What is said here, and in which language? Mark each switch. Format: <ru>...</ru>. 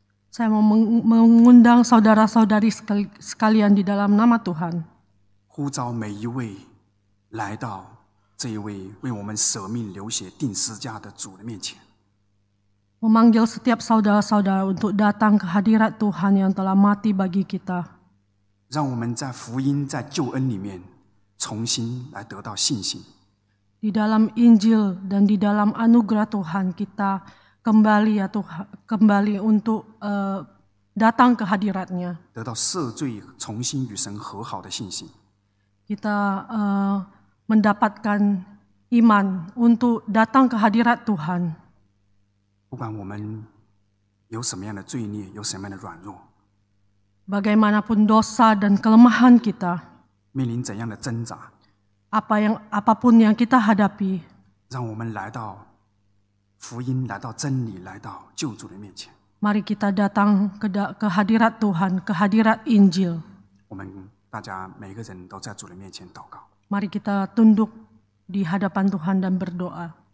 <id>saya mau mengundang saudara-saudari sekalian di dalam nama Tuhan,</id> <zh>呼召每一位来到这一位为我们舍命流血定十架的主的面前。</zh> <id>memanggil setiap saudara-saudara untuk datang ke hadirat Tuhan yang telah mati bagi kita.</id> <zh>让我们在福音、在救恩里面重新来得到信心。</zh> <id>Di dalam Injil dan di dalam anugerah Tuhan kita kembali untuk datang ke hadirat-Nya.</id> <zh>得到赦罪、重新与神和好的信心。</zh> <id>Kita mendapatkan iman untuk datang ke hadirat Tuhan.</id> <zh>不管我们有什么样的罪孽，有什么样的软弱，</zh> <id>Bagaimanapun dosa dan kelemahan kita,</id> <zh>面临怎样的挣扎，</zh> <id>apapun yang kita hadapi,</id> <zh>让我们来到福音来到真理，来到救主的面前。</zh> <id>Mari kita datang ke hadirat Tuhan, ke hadirat Injil.</id> <zh>我们大家每个人都在主的面前祷告。</zh> <id>Mari kita tunduk di hadapan Tuhan dan berdoa.</id>